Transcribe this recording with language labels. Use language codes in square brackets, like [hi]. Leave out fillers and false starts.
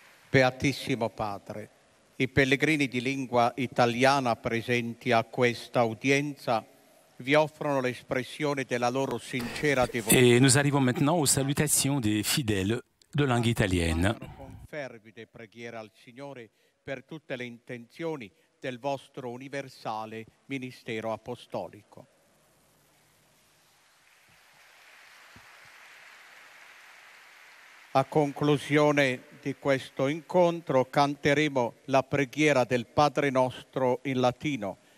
[it] Beatissimo Padre, i pellegrini di lingua italiana presenti a questa udienza vi offrono l'espressione della loro sincera devozione. [fr] Et nous arrivons maintenant aux salutations des fidèles de langue italienne. [it] Con fervide preghiere al Signore per tutte le intenzioni del vostro universale ministero apostolico. A conclusione di questo incontro canteremo la preghiera del Padre Nostro in latino.